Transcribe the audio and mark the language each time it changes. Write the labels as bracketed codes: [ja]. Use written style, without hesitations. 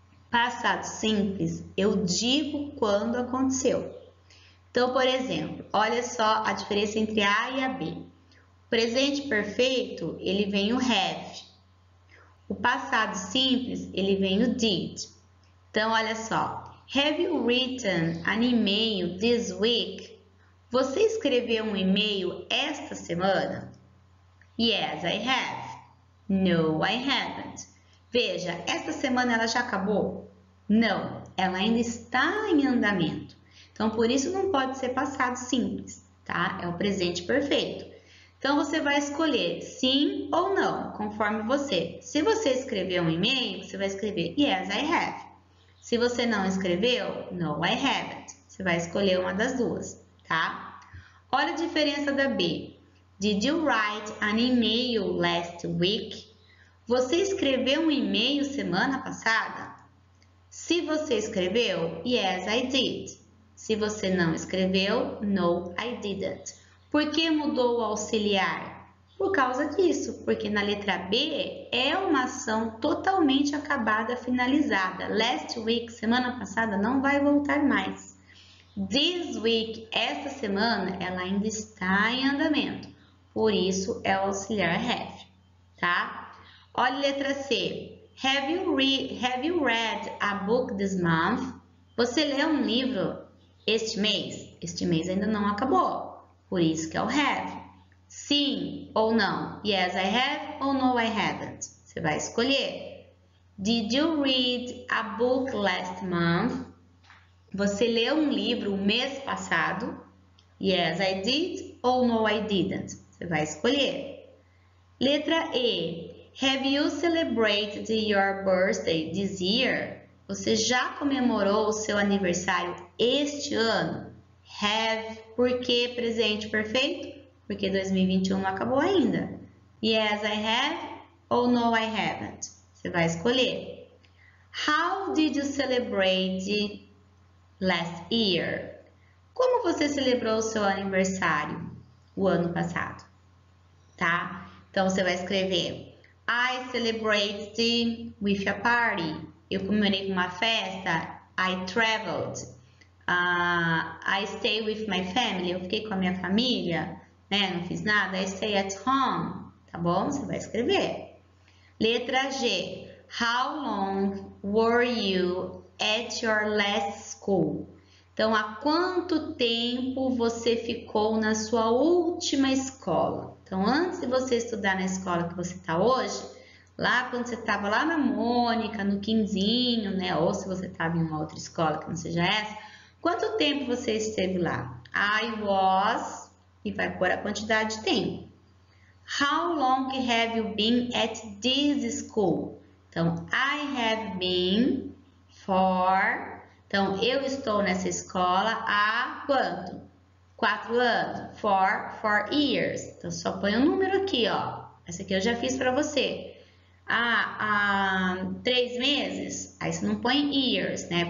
[pt] Passado simples, eu digo quando aconteceu. Então, por exemplo, olha só a diferença entre A e a B. O presente perfeito, ele vem o have. O passado simples, ele vem o did. Então, olha só. [en] Have you written an email this week? [pt] Você escreveu um e-mail esta semana? [en] Yes, I have. No, I haven't. [pt] Veja, esta semana ela já acabou? Não, ela ainda está em andamento. Então, por isso não pode ser passado simples, tá? É o presente perfeito. Então, você vai escolher sim ou não, conforme você. Se você escreveu um e-mail, você vai escrever [en] Yes, I have. [pt] Se você não escreveu, [en] No, I haven't. [pt] Você vai escolher uma das duas, tá? Olha a diferença da B. [en] Did you write an email last week? [pt] Você escreveu um e-mail semana passada? Se você escreveu, [en] Yes, I did. [pt] Se você não escreveu, [en] No, I didn't. [pt] Por que mudou o auxiliar? Por causa disso, porque na letra B é uma ação totalmente acabada, finalizada. [en] Last week, [pt] semana passada, não vai voltar mais. [en] This week, [pt] esta semana, ela ainda está em andamento. Por isso, é o auxiliar have, tá? Olha a letra C. [en] Have you read a book this month? [pt] Você leu um livro este mês? Este mês ainda não acabou. Por isso que é o have. Sim ou não? [en] Yes, I have ou no, I haven't? [pt] Você vai escolher. [en] Did you read a book last month? [pt] Você leu um livro o mês passado? [en] Yes, I did ou no, I didn't? [pt] Você vai escolher. Letra E. [en] Have you celebrated your birthday this year? [pt] Você já comemorou o seu aniversário este ano? Have, por que presente perfeito? Porque 2021 não acabou ainda. [en] Yes, I have ou no, I haven't. [pt] Você vai escolher. [en] How did you celebrate last year? [pt] Como você celebrou o seu aniversário o ano passado? Tá? Então, você vai escrever [en] I celebrated with a party. [pt] Eu comemorei com uma festa. [en] I traveled. I stay with my family. [pt] Eu fiquei com a minha família. Né? Não fiz nada. [en] I stay at home. [pt] Tá bom? Você vai escrever. Letra G. [en] How long were you at your last school? [pt] Então, há quanto tempo você ficou na sua última escola? Então, antes de você estudar na escola que você está hoje, lá quando você estava lá na Mônica, no Quinzinho, né? Ou se você estava em uma outra escola que não seja essa, quanto tempo você esteve lá? [en] I was, [pt] e vai pôr a quantidade de tempo. [en] How long have you been at this school? Então, I have been for... [pt] Então, eu estou nessa escola há quanto? 4 anos. [en] For 4 years. [pt] Então, só põe um número aqui, ó. Essa aqui eu já fiz para você. Há 3 meses. Aí você não põe years, né?